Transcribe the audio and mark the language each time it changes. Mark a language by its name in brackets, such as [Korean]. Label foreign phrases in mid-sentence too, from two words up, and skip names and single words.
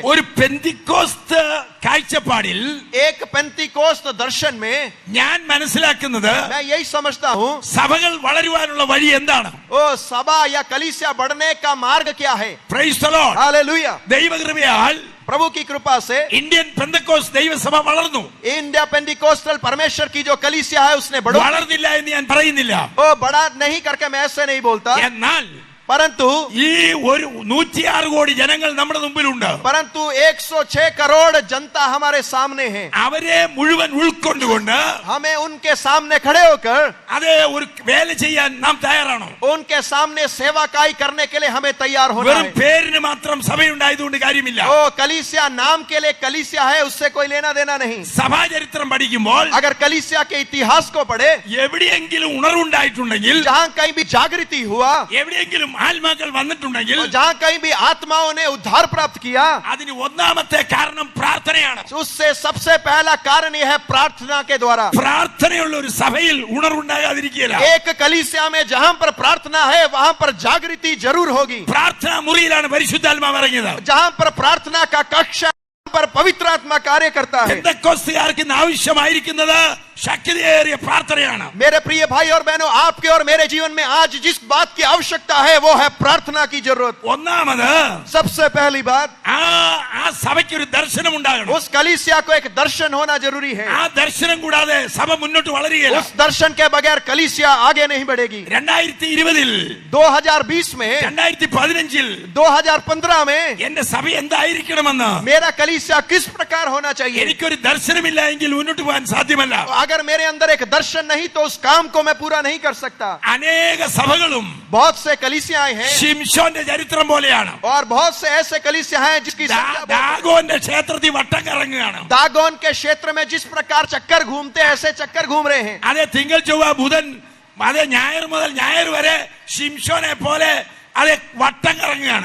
[Malayalam] ഒരു പെന്തിക്കോസ്ത് കാഴ്ചപ്പാടിൽ [Hindi] एक पेंतिकोस्त दर्शन में [Malayalam] ഞാൻ മനസ്സിലാക്കുന്നത് [Hindi] मैं यही समझता हूँ, [Malayalam] സഭകൾ വളരുവാനുള്ള വഴി എന്താണ്? [Hindi] ओ सभा या कलीसिया बढ़ने का मार्ग क्या है? [English] Praise the Lord. [Hindi] हालेलुया. [Malayalam] ദൈവകൃപയാൽ [Hindi] प्रभु की कृपा से [Malayalam] ഇന്ത്യൻ പെന്തക്കോസ്ത് ദൈവസഭ വളർന്നു. [Hindi] इंडिया पेंटिकोस्टल परमेश्वर की जो कलीसिया है उसने बढ़ो [Malayalam] വളർന്നില്ല എന്ന് ഞാൻ പറയുന്നില്ല. [Hindi] वो बड़ा नहीं करके मैं ऐसे नहीं बोलता, [Malayalam] എന്നാൽ [Hindi] परंतु [Malayalam] ഈ ഒരു 106 കോടി ജനങ്ങൾ നമ്മുടെ മുമ്പിലുണ്ട്. [Hindi] परंतु 106 करोड़ जनता हमारे सामने है. [Malayalam] അവരെ മുഴുവൻ ഉൾക്കൊണ്ടുകൊണ്ട് [Hindi] हमें उनके सामने खड़े होकर [Malayalam] അതേ ഒരു വേല ചെയ്യാൻ നാം തയ്യാറാണോ? [Hindi] उनके सामने सेवाकाई करने के लिए हमें तैयार होना [Malayalam] വെറും [Hindi] है. [Malayalam] പേരിന് മാത്രം സഭയുണ്ടായതുകൊണ്ട് കാര്യമില്ല. [Hindi] ओ कलीसिया नाम के लिए कलीसिया है, उससे कोई लेना देना नहीं. [Malayalam] സഭാചരിത്രം പഠിക്കുമ്പോൾ [Hindi] अगर कलीसिया के इतिहास को पढ़े, [Malayalam] എവിടെയെങ്കിലും ഉണർവുണ്ടായിട്ടുണ്ടെങ്കിൽ, [Hindi] जहाँ कहीं भी जागृति हुआ, [Malayalam] എവിടെയെങ്കിലും ആത്മാക്കൾ വന്നിട്ടുണ്ടെങ്കിൽ, [Hindi] और जहाँ कहीं भी आत्माओं ने उद्धार प्राप्त किया, [Malayalam] അതിന് ഒന്നാമത്തെ കാരണം പ്രാർത്ഥനയാണ്. [Hindi] उससे सबसे पहला कारण यह है प्रार्थना के द्वारा. [Malayalam] പ്രാർത്ഥനയുള്ള ഒരു സഭയിൽ ഉണർവുണ്ടാകാതിരിക്കുകയില്ല. [Hindi] एक कलीसिया में जहाँ पर प्रार्थना है वहाँ पर जागृति जरूर होगी. [Malayalam] പ്രാർത്ഥനാ മുറിയിലാണ് പരിശുദ്ധാത്മാവ് ഇറങ്ങിയത്. [Hindi] जहाँ पर प्रार्थना का कक्ष है, वहाँ पर पवित्र आत्मा कार्य करता है. [Malayalam] പെന്തക്കോസ്തുകാർക്ക് ഇന്ന് ആവശ്യമായിരിക്കുന്നത് ശക്തിയേറിയ പ്രാർത്ഥനയാണ്. [Hindi] मेरे प्रिय भाई और बहनों, आपके और मेरे जीवन में आज जिस बात की आवश्यकता है वो है प्रार्थना की जरूरत. [Malayalam] ഒന്നാമത് [Hindi] सबसे पहली बात, [Malayalam] ആ സഭയ്ക്ക് ഒരു ദർശനം ഉണ്ടാകണം. [Hindi] उस कलीसिया को एक दर्शन होना जरूरी है. [Malayalam] ആ ദർശനം കൂടാതെ സഭ മുന്നോട്ട് വളരുകയില്ല. [Hindi] उस दर्शन के बगैर कलीसिया आगे नहीं बढ़ेगी. [Malayalam] 2020 [Hindi] 2020 में, [Malayalam] 2015 [Hindi] 2015 में [Malayalam] എന്റെ സഭ എന്തായിരിക്കണമെന്ന് [Hindi] मेरा कलीसिया किस प्रकार होना चाहिए. [Malayalam] എനിക്കൊരു ദർശനമില്ല എങ്കിൽ മുന്നോട്ട് പോകാൻ സാധ്യമല്ല. [Hindi] अगर मेरे अंदर एक दर्शन नहीं तो उस काम को मैं पूरा नहीं कर सकता. [Malayalam] അനേക സഭകളും [Hindi] बहुत से कलीसियाएं हैं [Malayalam] ശിംശോന്റെ ചരിത്രം പോലെയാണ്. [Hindi] और बहुत से ऐसे कलीसिया हैं जिसकी संख्या बहुत- [Malayalam] ദാഗോന്റെ ക്ഷേത്രത്തിൽ വട്ടം കറങ്ങുകയാണ്. [Hindi] दागोन के क्षेत्र में जिस प्रकार चक्कर घूमते हैं ऐसे चक्कर घूम रहे हैं. [Malayalam] അതെ തിങ്കൾ ചൊവ്വ ബുധൻ അതെ ഞായർ മുതൽ ഞായർ വരെ ശിംശോനെ പോലെ അതെ വട്ടം കറങ്ങുകയാണ്.